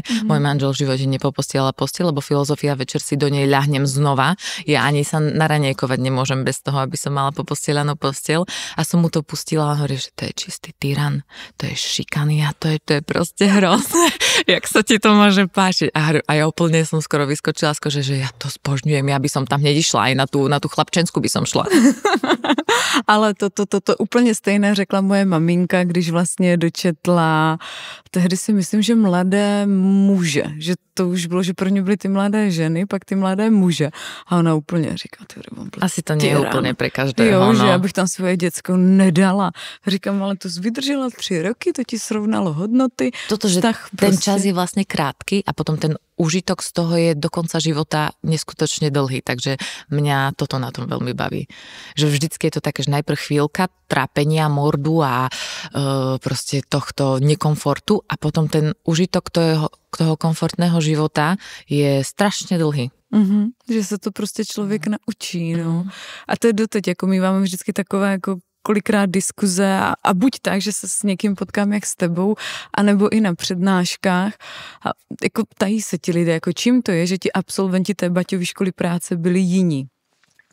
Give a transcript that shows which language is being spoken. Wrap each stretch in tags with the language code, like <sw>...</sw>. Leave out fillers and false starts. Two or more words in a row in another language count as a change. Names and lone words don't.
<sk>Môj manžel v živote nepopostiela postiel, lebo filozofia, večer si do nej ľahnem znova, ja ani sa naranejkovať nemôžem bez toho, aby som mala popostelanú postiel a som mu to pustila a hovorí, že to je čistý tyran, to je šikania, to je proste hrozné. Jak sa ti to môže páčiť? A ja úplne som skoro vyskočila, že ja to zbožňujem, ja by som tam hneď išla, aj na tú chlapčensku by som šla.</sk> <cs>Ale to úplně stejné řekla moje maminka, když vlastně dočetla, tehdy si myslím, že mladé muže, že to už bylo, že pro ně byly ty mladé ženy, pak ty mladé muže. A ona úplně říká,</cs> <sk>asi to nie je úplně pre každého.</sk> <cs>Jo, že já bych tam svoje děcko nedala. Říkám, ale to vydržela 3 roky, to ti srovnalo hodnoty.</cs> <sk>Toto, že ten čas je vlastne krátky a potom ten užitok z toho je do konca života neskutočne dlhý, takže mňa toto na tom veľmi baví. Že vždycky je to také, že najprv chvíľka trápenia, mordu a proste tohto nekomfortu a potom ten užitok toho komfortného života je strašne dlhý.</sk> <cs>Že se to prostě člověk naučí, no. A to je doteď, jako my máme vždycky takové jako kolikrát diskuze a buď tak, že se s někým potkám jak s tebou, anebo i na přednáškách a jako tají se ti lidé, jako čím to je, že ti absolventi té Baťovy školy práce byli jiní.</cs>